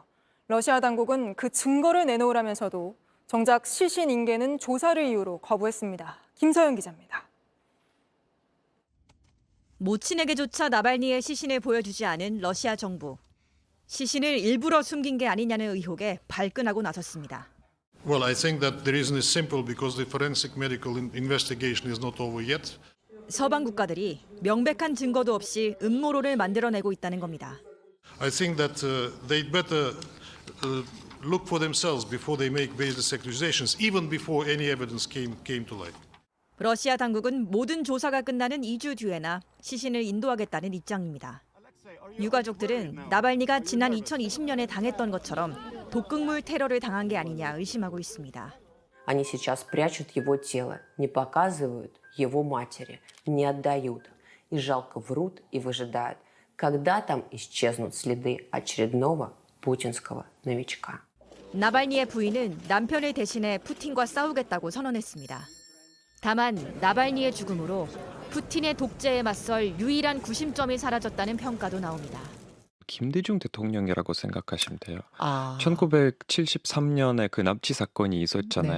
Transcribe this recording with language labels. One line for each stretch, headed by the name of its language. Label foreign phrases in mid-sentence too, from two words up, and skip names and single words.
Korean: 러시아 당국은 그 증거를 내놓으라면서도 정작 시신 인계는 조사를 이유로 거부했습니다. 김서영 기자입니다. 모친에게조차 나발니의 시신을 보여주지 않은 러시아 정부. 시신을 일부러 숨긴 게 아니냐는 의혹에 발끈하고 나섰습니다.
English: Well, I think that the reason is simple because the forensic medical investigation is not over yet.
Korean: 서방 국가들이 명백한 증거도 없이 음모론을 만들어내고 있다는 겁니다.
English: I think that they'd better look for themselves before they make baseless accusations, even before any evidence came to light.
Korean: 러시아 당국은 모든 조사가 끝나는 2주 뒤에나 시신을 인도하겠다는 입장입니다. 유가족들은 나발니가 지난 2020년에 당했던 것처럼 독극물 테러를 당한 게 아니냐 의심하고 있습니다.
Russian: Они сейчас прячут его тело, не показывают его матери, не отдают. И жалко врут и выжидают, когда там исчезнут следы очередного путинского новичка.
Korean: 나발니의 부인은 남편을 대신해 푸틴과 싸우겠다고 선언했습니다. 다만 나발니의 죽음으로 푸틴의 독재에 맞설 유일한 구심점이 사라졌다는 평가도 나옵니다. 김대중 대통령이라고 생각하시면 돼요. 1973년에 그 납치 사건이 있었잖아요.